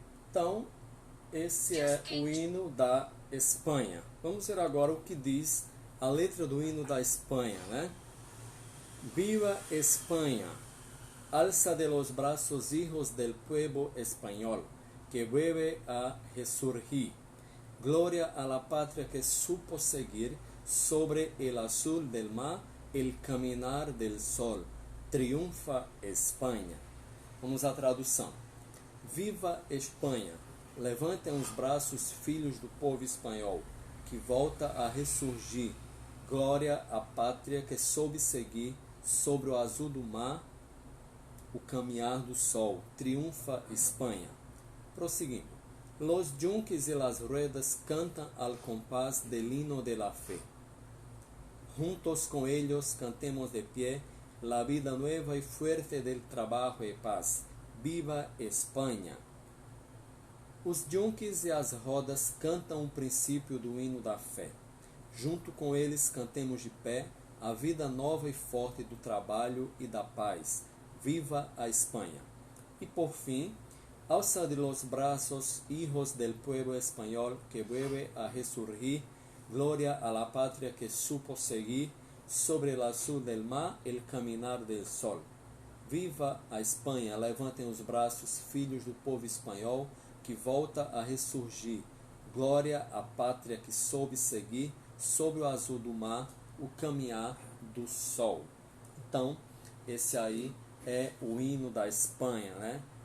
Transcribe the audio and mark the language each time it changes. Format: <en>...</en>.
<pt>Então, esse é o hino da Espanha. Vamos ver agora o que diz a letra do hino da Espanha, né?</pt> <es>Viva España, alza de los brazos hijos del pueblo español, que vuelve a resurgir. Gloria a la patria que supo seguir sobre el azul del mar el caminar del sol.</es> <pt>Triunfa Espanha. Vamos à tradução. Viva Espanha! Levantem os braços, filhos do povo espanhol, que volta a ressurgir. Glória à pátria que soube seguir sobre o azul do mar o caminhar do sol. Triunfa Espanha. Prosseguindo.</pt> <es>Los yunques y las ruedas cantan al compás del himno de la fe. Juntos con ellos cantemos de pie la vida nueva y fuerte del trabajo y paz.</es> <pt>Viva Espanha! Os yunques e as rodas cantam o princípio do hino da fé. Junto com eles cantemos de pé a vida nova e forte do trabalho e da paz. Viva a Espanha! E por fim,</pt> <es>alza de los brazos, hijos del pueblo español, que vuelve a resurgir. Gloria a la patria que supo seguir sobre el azul del mar el caminar del sol.</es> <pt>Viva a Espanha! Levantem os braços, filhos do povo espanhol, que volta a ressurgir. Glória à pátria que soube seguir sobre o azul do mar o caminhar do sol. Então, esse aí é o hino da Espanha, né?</pt>